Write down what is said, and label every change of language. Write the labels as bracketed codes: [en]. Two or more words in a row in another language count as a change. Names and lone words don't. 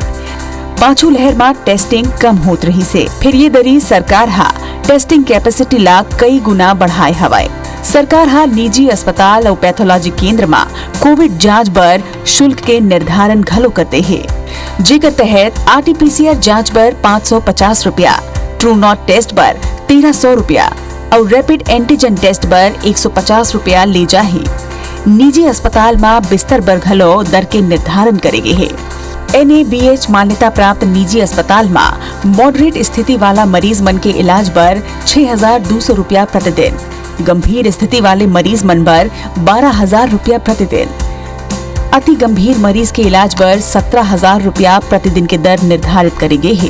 [hne] पांचों लहर में टेस्टिंग कम होत रही से फिर ये दरी सरकार हा [en] testing capacity [hne] ला कई गुना बढ़ाए हवाए। सरकार हा निजी अस्पताल और पैथोलॉजी केंद्र में कोविड जांच बर शुल्क के निर्धारण घलो करते है, जेकर तहत RT-PCR जांच बर 550 रुपया, ट्रू नॉट टेस्ट बर 1300 रुपया और [en] rapid antigen test [hne] बर 150 रुपया ले जाही। निजी अस्पताल में बिस्तर बर घलो दर के निर्धारण करेगे है। NABH मान्यता प्राप्त निजी अस्पताल में मॉडरेट स्थिति वाला मरीज मन के इलाज बर 6200 रुपया प्रतिदिन, गंभीर स्थिति वाले मरीज मन बर 12000 रुपया प्रतिदिन, अति गंभीर मरीज के इलाज बर 17000 रुपया प्रतिदिन के दर निर्धारित करे गए है।